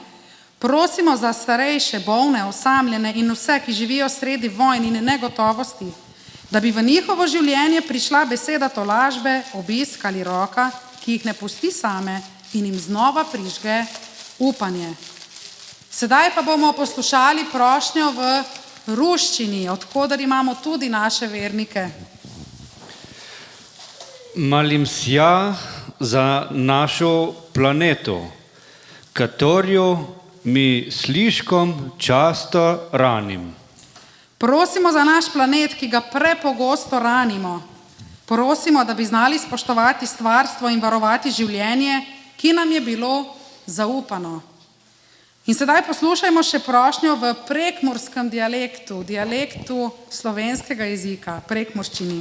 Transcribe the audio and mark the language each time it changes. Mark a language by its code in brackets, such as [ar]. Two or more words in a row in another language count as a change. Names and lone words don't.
[sl] Prosimo za starejše, bolne, osamljene in vse, ki živijo sredi vojn in negotovosti, da bi v njihovo življenje prišla beseda tolažbe, obisk ali roka, ki jih ne pusti same in jim znova prižge upanje. Sedaj pa bomo poslušali prošnjo v ruščini, odkoder imamo tudi naše vernike. [ru] Молим ся за нашу планету, которую mi слишком часто раним. [sl] Prosimo za naš planet, ki ga prepogosto ranimo. Prosimo, da bi znali spoštovati stvarstvo in varovati življenje, ki nam je bilo zaupano. In sedaj poslušajmo še prošnjo v prekmurskem dialektu slovenskega jezika, prekmurščini.